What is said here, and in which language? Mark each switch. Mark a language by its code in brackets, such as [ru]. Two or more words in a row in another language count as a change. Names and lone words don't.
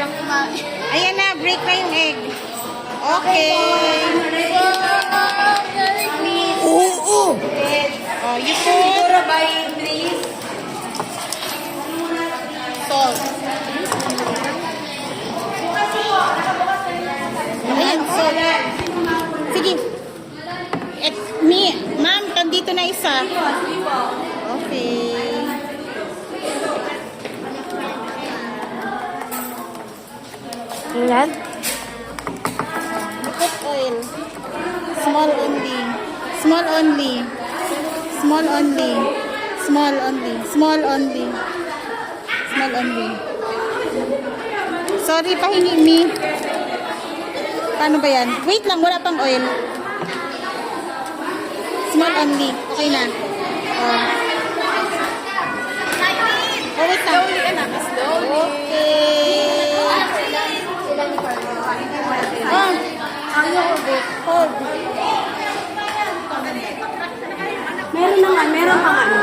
[tl] Ayan na, break na yung egg. [en] Okay. Oh, you put salt. [tl] Ayan, salt. Sige. Ma'am, dito na isa. [en] Okay. [tl] Ayan. [en] Put oil. Small only. Small only. Small only. Small only. Small only. Small only. [tl] Sorry, pahingi me. Paano ba yan? Wait lang, wala pang oil. [en] Small only. [tl] Okay na. Oh, wait lang. [en] Okay. Oh, hold. [tl] Meron pang ano.